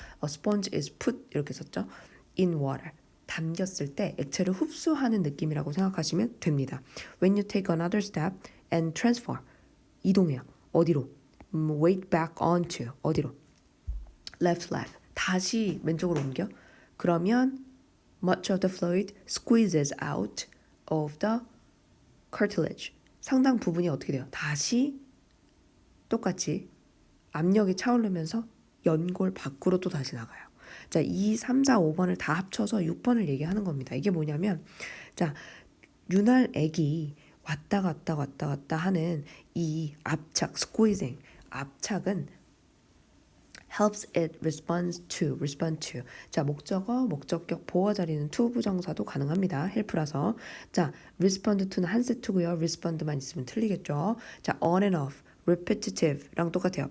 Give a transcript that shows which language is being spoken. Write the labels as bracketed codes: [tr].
[en] A sponge is put [ko] 이렇게 썼죠. [en] In water. [ko] 담겼을 때 액체를 흡수하는 느낌이라고 생각하시면 됩니다. [en] When you take another step and transfer. [ko] 이동해요. 어디로? [en] Weight back onto. [ko] 어디로? [en] Left leg. [ko] 다시 왼쪽으로 옮겨. 그러면 [en] much of the fluid squeezes out of the cartilage. [ko] 상당 부분이 어떻게 돼요? 다시 똑같이 압력이 차오르면서 연골 밖으로 또 다시 나가요. 자, 2, 3, 4, 5번을 다 합쳐서 6번을 얘기하는 겁니다. 이게 뭐냐면 자, 윤활액이 왔다 갔다 하는 이 압착, squeezing, 압착은 [en] helps it respond to. [ko] 자, 목적어, 목적격, 보어 자리는 to 부정사도 가능합니다. help라서. 자, respond to는 한 세트고요. respond만 있으면 틀리겠죠. [en] 자, on and off, repetitive랑 [ko] 똑같아요.